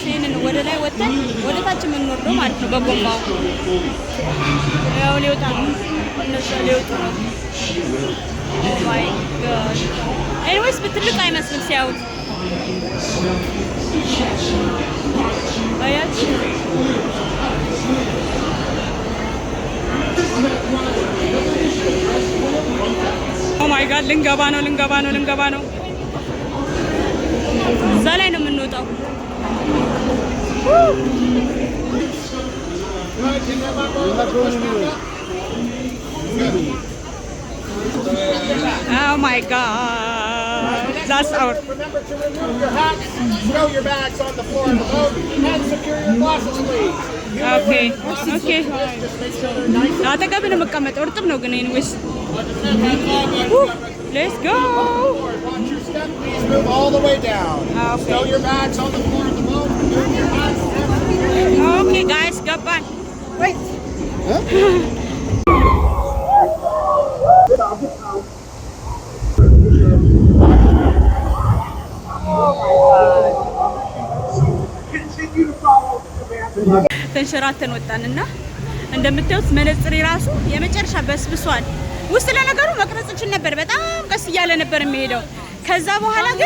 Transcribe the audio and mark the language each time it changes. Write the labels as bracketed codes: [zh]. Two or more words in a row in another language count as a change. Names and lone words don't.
[am] ይሄንን ወደ ላይ ወጥተን ወደ ታች የምንወርደው ማለት ነው በጎማው። ያው ሊወጣ ነው እነሱ ሊወጡ ነው። [en] my God anyways [am] በትልቅ አይመስልም ሲያዩት። አያችሁ? [en] oh my God [am] ልንገባ ነው። እዛ ላይ ነው የምንወጣው። [en] Oh my God, that's our. Remember to remove your hats, throw your bags on the floor of the boat, and secure your glasses, please. [am] Okay. አጠገብን መቀመጥ እርጥብ ነው ግን anyways. [en] Let's go. Watch your step, please move all the way down. Throw your bags on the floor of the boat, remove your hats. Okay guys, [am] ገባን. Wait. ተንሸራተን ወጣንና እንደምታዩት መነጽሬ ራሱ የመጨረሻ በስብሷል። ውስጥ ለነገሩ መቅረጽ እንችል ነበር፣ በጣም ቀስ እያለ ነበር የሚሄደው። ከዛ በኋላ ግን